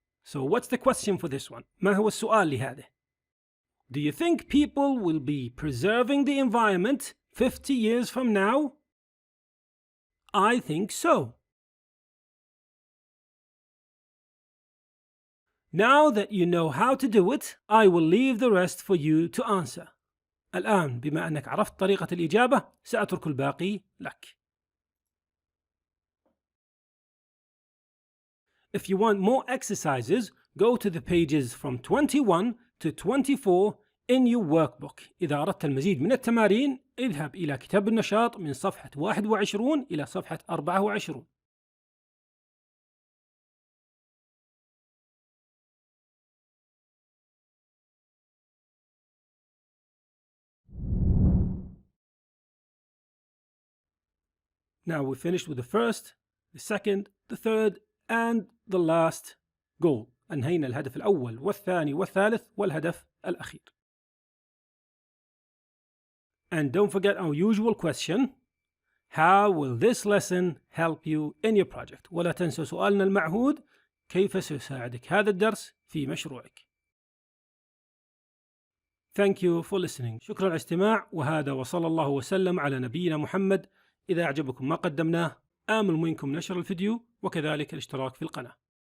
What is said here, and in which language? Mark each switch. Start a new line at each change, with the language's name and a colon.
English: So what's the question for this one?
Arabic: ما هو السؤال لهذا؟
English: Do you think people will be preserving the environment 50 years from now? I think so. Now that you know how to do it, I will leave the rest for you to answer.
Arabic: الآن بما أنك عرفت طريقة الإجابة سأترك الباقي لك.
English: If you want more exercises, go to the pages from 21 to 24 in your workbook.
Arabic: إذا أردت المزيد من التمارين اذهب إلى كتاب النشاط من صفحة 21 إلى صفحة 24.
English: Now we finished with the first, the second, the third and the last goal.
Arabic: أنهينا الهدف الأول والثاني والثالث والهدف الأخير.
English: And don't forget our usual question. How will this lesson help you in your project?
Arabic: ولا تنسوا سؤالنا المعهود. كيف سيساعدك هذا الدرس في مشروعك؟
English: Thank you for listening.
Arabic: شكرا على الاستماع. وهذا وصلى الله وسلم على نبينا محمد. إذا أعجبكم ما قدمناه آمل منكم نشر الفيديو وكذلك الاشتراك في القناة.